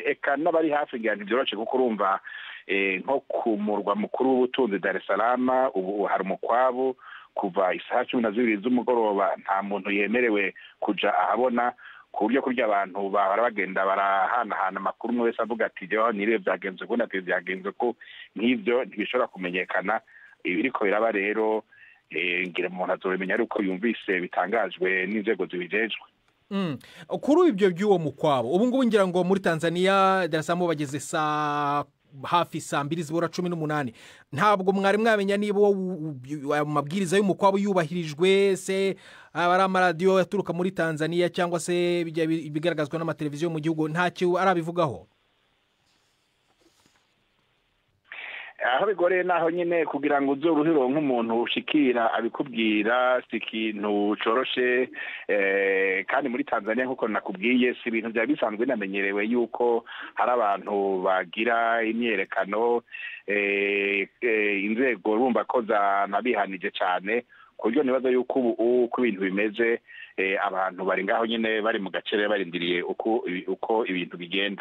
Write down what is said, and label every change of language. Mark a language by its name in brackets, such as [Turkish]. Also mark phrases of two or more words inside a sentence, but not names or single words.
[Rundi] Eka n'abari hafi ngira ntivyoroshe kuko urumva nko ku murwa mukuru w'ubutunzi Dar es Salaam ubu hari umukwabu kuva isaha 12 z'umugoroba, nta muntu yemerewe kuja ahabona, ku buryo kurya abantu bahora bagenda barahanahana amakuru, umwe wese avuga ati jewe nire byagenze ko nati byagenze ko, nk'ivyo ntibishobora kumenyekana. Ibiriko biraba rero ngira umuntu azobimenya ariko yumvise bitangajwe n'inzego zibijejwe. Kuri ibyo by'uwo mukwabo ubu ngubu ngira ngo muri Tanzania Dar es Salaam bageze hafi saa 2:18. [Kinyarwanda] Ntabwo mwari mwamenya niba amabwiriza y'umukwabo yubahirijwe, se abari amaradiyo yaturuka muri Tanzania cyangwa se bigaragazwa n'amateleviziyo mu gihugu ntacyo arabivugaho? [Rundi] Aho bigoreye naho nyine kugira ngo uzoruhiro nk'umuntu ushikira abikubwira si ikintu coroshe, kandi muri Tanzania nkuko nakubwiye si ibintu bya bisanzwe namenyerewe yuko hari abantu bagira imyerekano, inzego rumva ko zanabihanije cyane, ku buryo nibaza yuko ubu uko ibintu bimeze abantu bari ngaho nyine bari mu gacere barindiriye uko ibintu bigenda.